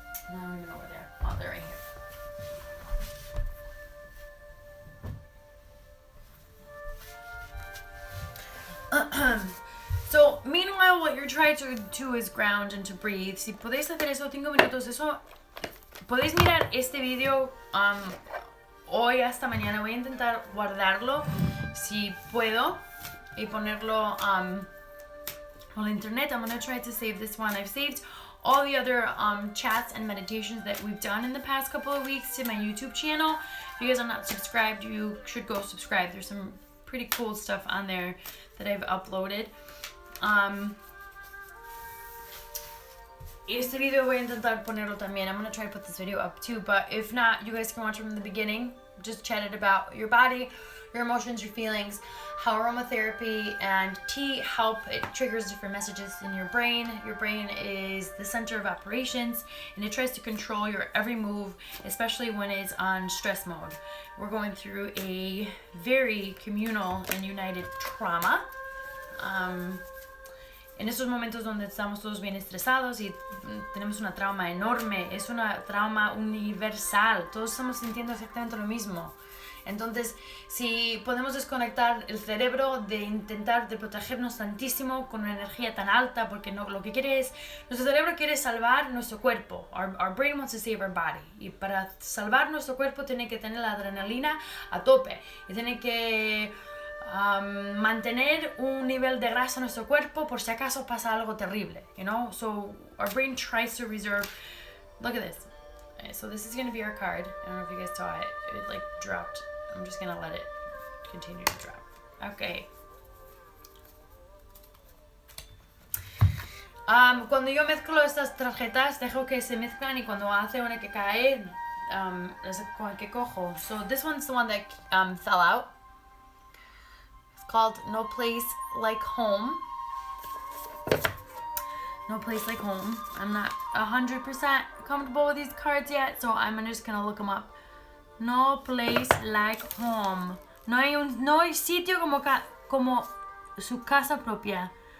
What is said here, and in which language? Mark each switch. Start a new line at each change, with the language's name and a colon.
English: No, I don't even know where they are. Oh, they're right here. So, meanwhile, what you're trying to do is ground and to breathe.
Spanish: Si podéis hacer eso 5 minutos, podéis mirar este video hoy hasta mañana. Voy a intentar guardarlo si puedo y ponerlo on internet.
English: I'm going to try to save this one. I've saved all the other chats and meditations that we've done in the past couple of weeks to my YouTube channel. If you guys are not subscribed, you should go subscribe. There's some pretty cool stuff on there that I've uploaded.
Spanish: Este video voy a intentar ponerlo también.
English: I'm gonna try to put this video up too, but if not, you guys can watch from the beginning. Just chatted about your body, your emotions, your feelings, how aromatherapy and tea help. It triggers different messages in your brain. Your brain is the center of operations, and it tries to control your every move, especially when it's on stress mode. We're going through a very communal and united trauma.
Spanish: en esos momentos donde estamos todos bien estresados y tenemos una trauma enorme, es una trauma universal, todos estamos sintiendo exactamente lo mismo. Entonces, si podemos desconectar el cerebro de intentar de protegernos tantísimo con una energía tan alta, porque no, lo que quiere es, nuestro cerebro quiere salvar nuestro cuerpo.
English: Our brain wants to save our body.
Spanish: Y para salvar nuestro cuerpo tiene que tener la adrenalina a tope. Y tiene que mantener un nivel de grasa en nuestro cuerpo por si acaso pasa algo terrible.
English: You know? So, our brain tries to reserve... Look at this. So this is going to be our card. I don't know if you guys saw it. It like dropped. I'm just going to let it continue to drop. Okay.
Spanish: Cuando yo mezclo estas tarjetas, dejo que se mezclan y cuando hace una que cae, es con que cojo.
English: So this one's the one that fell out. It's called No Place Like Home. No Place Like Home. I'm not 100% comfortable with these cards yet, so I'm just gonna look them up. No Place Like Home.
Spanish: No hay sitio como su casa propia.